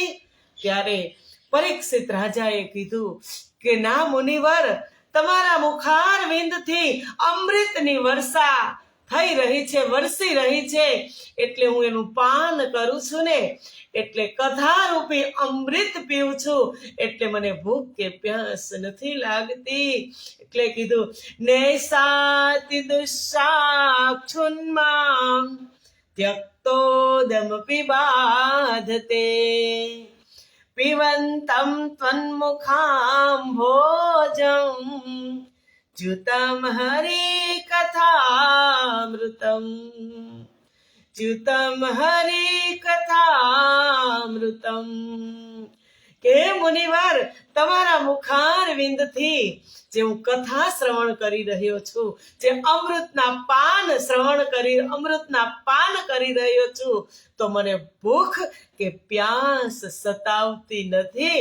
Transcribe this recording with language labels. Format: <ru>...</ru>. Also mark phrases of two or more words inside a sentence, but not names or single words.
<gu>ત્યારે પરીક્ષિત રાજાએ કીધું કે ના મુનિવર, તમારા મુખારવિંદથી અમૃતની વર્ષા થઈ રહી છે, વરસી રહી છે, એટલે હું એનું પાન કરું છું ને, એટલે કથારૂપી અમૃત પીઉં છું, એટલે મને ભૂખ કે પ્યાસ નથી લાગતી. એટલે કીધું</gu> <sa>नैसाति दुस्साक्षुन्माम त्यक्तोदम पिबाधते, पिबन्तं त्वन्मुखाम्भोजं च्युतं हरिकथामृतं, च्युतं हरिकथामृतं.</sa> <gu>કે મુનિવાર, તમારા મુખારવિંદથી જે હું કથા શ્રવણ કરી રહ્યો છું, જે અમૃતના પાન કરી રહ્યો છું, તો મને ભૂખ કે પ્યાસ સતાવતી નથી.</gu>